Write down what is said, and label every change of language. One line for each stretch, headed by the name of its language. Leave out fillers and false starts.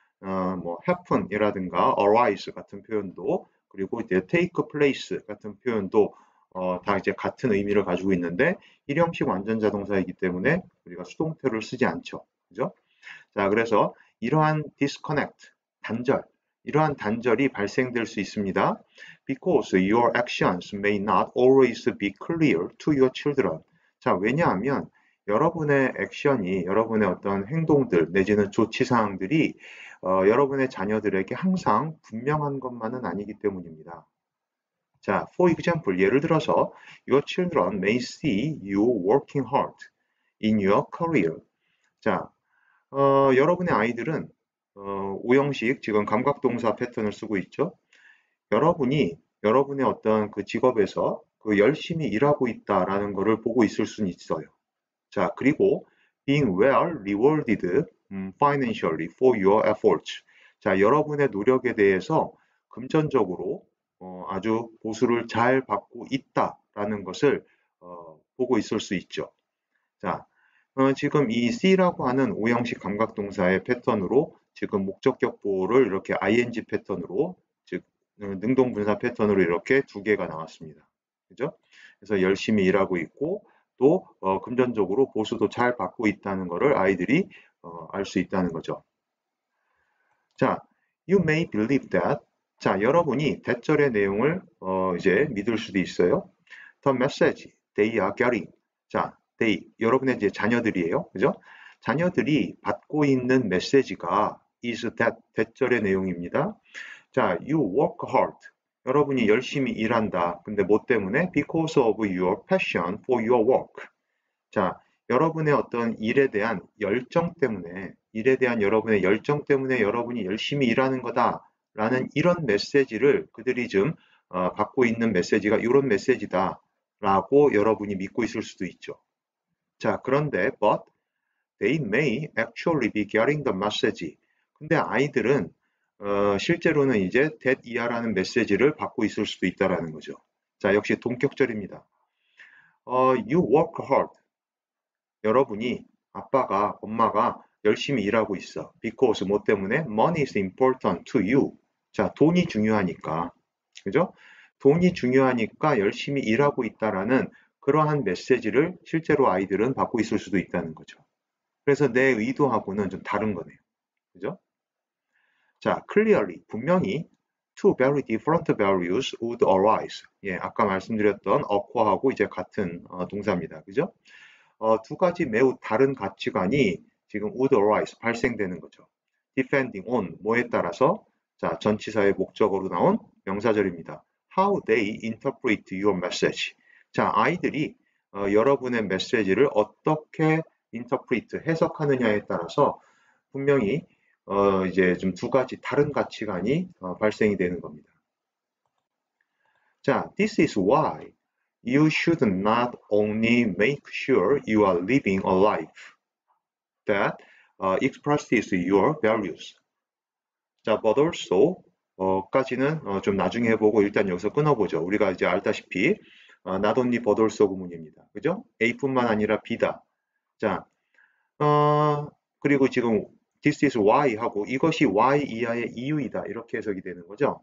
Korean: 뭐 happen이라든가 arise 같은 표현도 그리고 이제 take place 같은 표현도 다 이제 같은 의미를 가지고 있는데 일형식 완전자 동사이기 때문에 우리가 수동태를 쓰지 않죠. 그죠? 자, 그래서 이러한 disconnect, 이러한 단절이 발생될 수 있습니다.
English: Because your actions may not always be clear to your children.
Korean: 자, 왜냐하면 여러분의 액션이, 여러분의 어떤 행동들 내지는 조치사항들이 여러분의 자녀들에게 항상 분명한 것만은 아니기 때문입니다.
English: 자, for example,
Korean: 예를 들어서
English: your children may see you working hard in your career.
Korean: 자, 여러분의 아이들은 오형식 지금 감각동사 패턴을 쓰고 있죠. 여러분의 어떤 그 직업에서 그 열심히 일하고 있다라는 것을 보고 있을 수는 있어요.
English: 자, 그리고 being well rewarded financially for your efforts.
Korean: 자, 여러분의 노력에 대해서 금전적으로 아주 보수를 잘 받고 있다라는 것을 보고 있을 수 있죠. 자, 지금 이 C라고 하는 오형식 감각동사의 패턴으로 지금 목적격 보호를 이렇게 ing 패턴으로 즉 능동분사 패턴으로 이렇게 두 개가 나왔습니다. 그죠? 그래서 열심히 일하고 있고 또 금전적으로 보수도 잘 받고 있다는 것을 아이들이 알 수 있다는 거죠.
English: 자, you may believe that.
Korean: 자, 여러분이 대절의 내용을 이제 믿을 수도 있어요.
English: The message they are getting.
Korean: 자, they 여러분의 이제 자녀들이에요, 그죠? 자녀들이 받고 있는 메시지가 is that 대절의 내용입니다.
English: 자, you work hard.
Korean: 여러분이 열심히 일한다. 근데 뭐 때문에?
English: Because of your passion for your work.
Korean: 자, 여러분의 어떤 일에 대한 열정 때문에, 여러분의 열정 때문에 여러분이 열심히 일하는 거다. 라는 이런 메시지를 그들이 좀 갖고 있는 메시지가 이런 메시지다. 라고 여러분이 믿고 있을 수도 있죠. 자, 그런데
English: but they may actually be getting the message.
Korean: 근데 아이들은 실제로는 이제 that 이하라는 메시지를 받고 있을 수도 있다라는 거죠. 자, 역시 동격절입니다.
English: you work hard.
Korean: 여러분이 아빠가 엄마가 열심히 일하고 있어. because 뭐 때문에?
English: money is important to you.
Korean: 자, 돈이 중요하니까. 그죠? 돈이 중요하니까 열심히 일하고 있다라는 그러한 메시지를 실제로 아이들은 받고 있을 수도 있다는 거죠. 그래서 내 의도하고는 좀 다른 거네요. 그죠?
English: 자, clearly,
Korean: 분명히
English: two very different values would arise.
Korean: 예, 아까 말씀드렸던 occur하고 이제 같은 동사입니다. 그죠? 두 가지 매우 다른 가치관이 지금
English: would arise,
Korean: 발생되는 거죠.
English: depending on,
Korean: 뭐에 따라서? 자, 전치사의 목적어로 나온 명사절입니다.
English: How they interpret your message.
Korean: 자, 아이들이 여러분의 메시지를 어떻게 interpret, 해석하느냐에 따라서 분명히 이제 좀 두 가지 다른 가치관이 발생이 되는 겁니다.
English: 자, this is why you should not only make sure you are living a life that expresses your values.
Korean: 자, but also 까지는 좀 나중에 해보고 일단 여기서 끊어보죠. 우리가 이제 알다시피 not only but also 구문입니다. 그죠? A뿐만 아니라 B다. 자, 그리고 지금 this is why 하고 이것이 why 이하의 이유이다 이렇게 해석이 되는 거죠.